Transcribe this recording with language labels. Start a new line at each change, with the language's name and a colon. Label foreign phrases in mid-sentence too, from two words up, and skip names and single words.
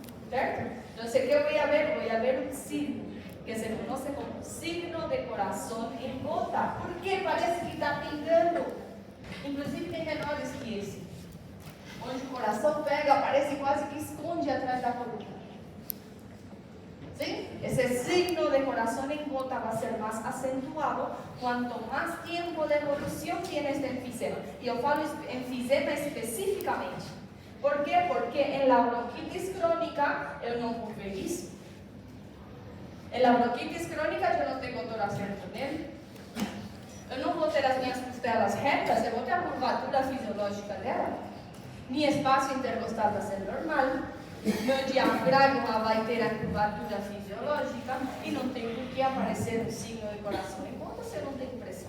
Portuguese: Então, o que eu vou ver o círculo.
Spanish: que se conoce como
Portuguese: signo de coração em gota, porque parece que está pingando. Inclusive tem menores que esse, onde o coração pega, parece quase que esconde atrás da coluna. ¿Sí?
Spanish: Ese signo de corazón en gota va a ser más acentuado cuanto más tiempo de evolución tiene este enfisema. Y yo falo enfisema específicamente. ¿Por qué? Porque en la bronquitis crónica
Portuguese: eu não vou ver isso.
Spanish: En la bronquitis crónica
Portuguese: eu não tenho toração no túnel. Eu não vou ter as minhas costelas retas, eu vou ter a curvatura fisiológica dela. Mi espaço intercostal vai ser normal. Meu diafragma vai ter a curvatura fisiológica e não tem por que aparecer um signo de coração em gota se eu não tenho pressão.